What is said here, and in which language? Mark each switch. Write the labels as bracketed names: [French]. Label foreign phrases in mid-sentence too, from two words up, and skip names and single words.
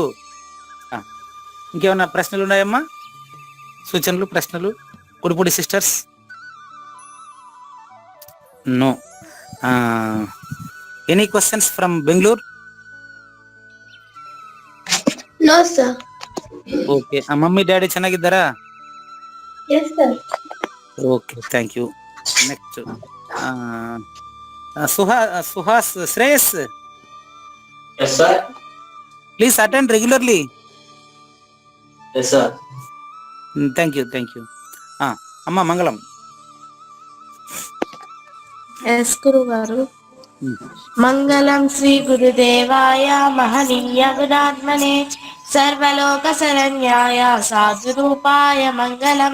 [Telugu] ఇంకేమన్నా ప్రశ్నలు ఉన్నాయమ్మా? సూచనలు, ప్రశ్నలు? కుడిపూడి సిస్టర్స్? నో. [English] Any questions from Bangalore? No, sir. [Kannada] ಓಕೆ. [English] mummy daddy [Kannada] ಚೆನ್ನಾಗಿದ್ದಾರಾ? [English] Yes, sir. Okay, thank you. Next Suhas Shreyas, Yes, sir. Please attend regularly. Yes, sir. Thank you. [Telugu] అమ్మ మంగళం. ఎస్ గురువు గారు. [Sanskrit] మంగళం శ్రీ గురుదేవాయ మహనీయ గుణాత్మనే సర్వలోక శరణ్యాయ సాధురూపాయ మంగళం.